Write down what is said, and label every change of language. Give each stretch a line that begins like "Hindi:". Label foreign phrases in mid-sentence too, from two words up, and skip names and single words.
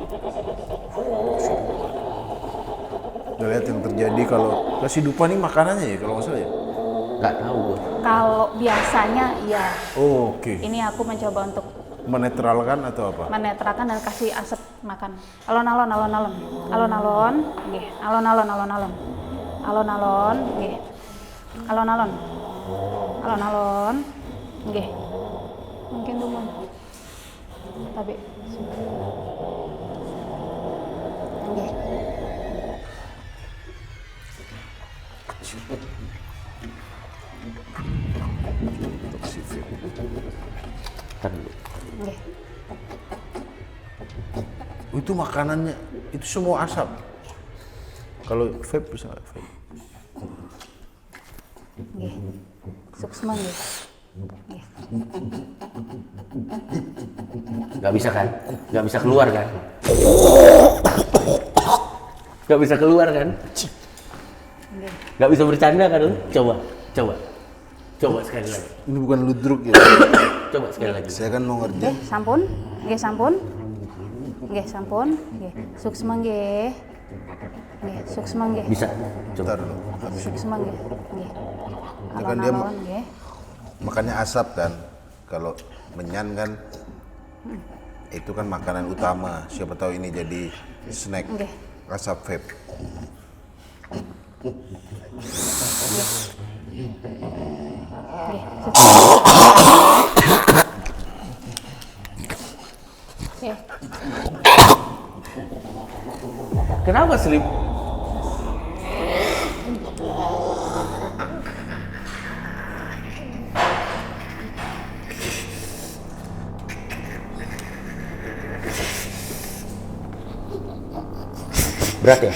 Indonesian: Udah lihat yang terjadi kalau kasih dupa nih makanannya ya kalau nggak salah ya? Nggak tahu gue. Kalau biasanya iya. Oh, oke. Ini aku mencoba untuk Menetralkan atau apa? menetralkan dan kasih asap makan.
Javanese: Alon-alon, alon-alon. Alon-alon, nggih. Alon-alon, alon-alon. Alon-alon, nggih. Alon-alon. Alon-alon, nggih. Mungkin dumun.
Indonesian: Tapi nggih. Ntar dulu.
Balinese: Nggih.
Indonesian: Oh, itu makanannya, itu semua asap. Kalau vape bisa nggak vape?
Balinese: Nggih. Suksma nggih. Nggih.
Indonesian: Nggak bisa kan? Nggak bisa keluar kan? Nggak bisa keluar kan?
Balinese: Nggih.
Indonesian: Nggak bisa bercanda kan lu? Coba. Coba sekali lagi. Ini bukan ludruk ya? Coba sekali lagi. Saya kan mau ngerti.
Balinese: Nggih, sampun. Nggih, sampun. Nggih, sampun. Nggih. Suksma nggih. Nggih, suksma nggih.
Indonesian: Bisa. Coba. Bentar dulu. Habis ini.
Balinese: Suksma nggih. Nggih.
Indonesian: Ini kan dia
Javanese: Alon-alon nggih.
Indonesian: makannya asap kan. Kalau menyan kan itu kan makanan utama. Siapa tahu ini jadi snack.
Balinese: Nggih.
Indonesian: Asap vape.
Balinese: Nggih.
Indonesian: Oke. Kenapa Slim? Berat ya?